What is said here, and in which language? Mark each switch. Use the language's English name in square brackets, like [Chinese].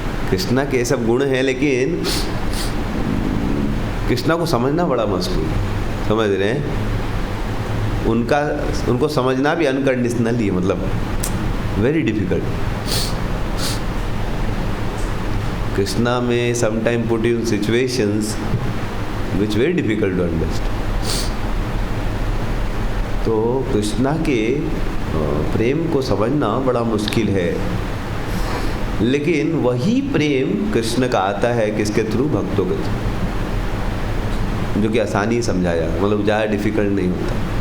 [Hindi] कृष्णा के सब गुण हैं, लेकिन कृष्णा को समझना बड़ा मुश्किल, समझ रहे हैं? उनको समझना भी अनकंडीशनल ही है, मतलब [English] Very difficult. Krishna may sometimes put you in situations which very difficult to understand. [Hindi] तो कृष्णा के प्रेम को समझना बड़ा मुश्किल है, लेकिन वही प्रेम कृष्ण का आता है किसके थ्रू? भक्तों के थ्रू, जो कि आसानी समझा जाए, मतलब ज़्यादा डिफिकल्ट नहीं होता।